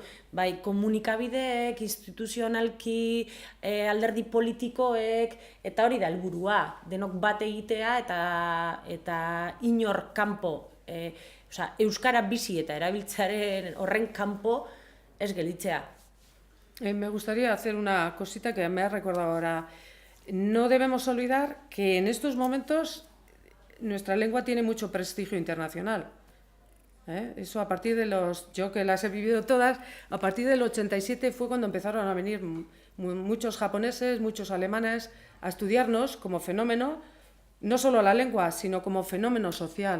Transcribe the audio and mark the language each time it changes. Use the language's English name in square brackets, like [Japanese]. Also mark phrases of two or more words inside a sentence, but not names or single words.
[Basque] Bai, komunikabideek, instituzionalki, alderdi politikoek, eta hori da helburua, denok bat egitea eta inor kanpo, euskara bizi eta erabiltzearen horren kanpo ez gelditzea. [Spanish] Me gustaría hacer una cosita que me ha recordado ahora. No debemos olvidar que en estos momentos nuestra lengua tiene mucho prestigio internacional. Eso a partir de yo que las he vivido todas, a partir del 87 fue cuando empezaron a venir muchos japoneses, muchos alemanes a estudiarnos como fenómeno, no solo la lengua, sino como fenómeno social.